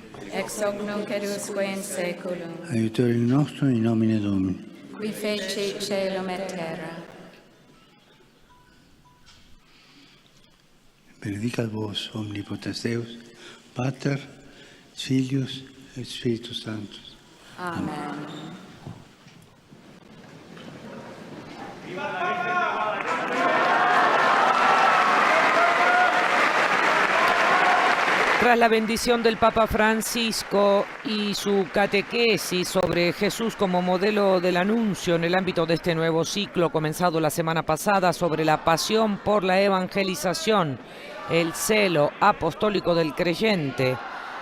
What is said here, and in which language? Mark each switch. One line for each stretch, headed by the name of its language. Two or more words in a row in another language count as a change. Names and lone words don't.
Latin: Ex hoc nunc et usque in saeculum. Aiutorium nostrum in nomine Domini. Qui feci caelum et terra. Benedicat vos omnipotens Deus, Pater, Filius et Spiritus Sanctus. Amen.
Spanish: Tras la bendición del Papa Francisco y su catequesis sobre Jesús como modelo del anuncio en el ámbito de este nuevo ciclo comenzado la semana pasada sobre la pasión por la evangelización, el celo apostólico del creyente,